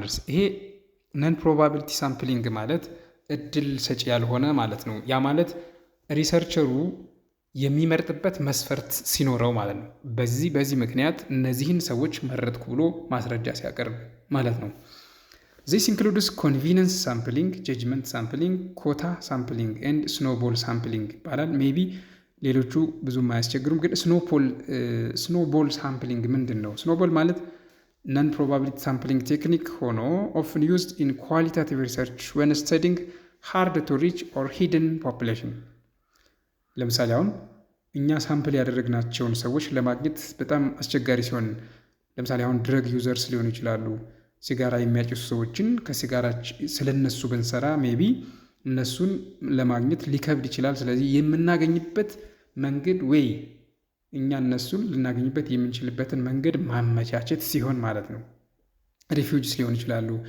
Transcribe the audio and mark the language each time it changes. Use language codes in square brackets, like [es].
[am] ይሄ ነን ፕሮባቢሊቲ ሳምፕሊንግ ማለት እድል ሰጪ ያልሆነ ማለት ነው። ያ ማለት ሪሰርቸሩ የሚመርጥበት መስፈርት ሲኖረው ማለት ነው። በዚህ ምክንያት እነዚህን ሰዎች መረጥኩ ብሎ ማስረጃ ሲያቀርብ ማለት ነው። [en] this includes convenience sampling, judgment sampling, quota sampling and snowball sampling [am] ይባላል። ሜቢ ሌሎቹ ብዙም አያስቸግሩም፣ ግን [en] snowball sampling [am] ምንድን ነው? [en] snowball [am] ማለት [en] non probability sampling technique [am] ሆኖ [en] often used in qualitative research when studying hard to reach or hidden population [am] ለምሳሌ አሁን እኛ ሳምፕል ያደረግናቸውን ሰዎች ለማግኘት በጣም አስቸጋሪ ሲሆን፣ ለምሳሌ አሁን ድረግ ዩዘርስ ሊሆኑ ይችላሉ። ሲጋራ የሚያጨሱ ሰዎችን ከሲጋራ ስለነሱ ብንሰራ ሜቢ እነሱን ለማግኘት ሊከብድ ይችላል። ስለዚህ የምናገኝበት መንገድ ወይ እኛ እነሱን ልናገኝበት የምንችልበትን መንገድ ማመቻቸት ሲሆን ማለት ነው። ሪፊውጂስ ሊሆኑ ይችላሉ።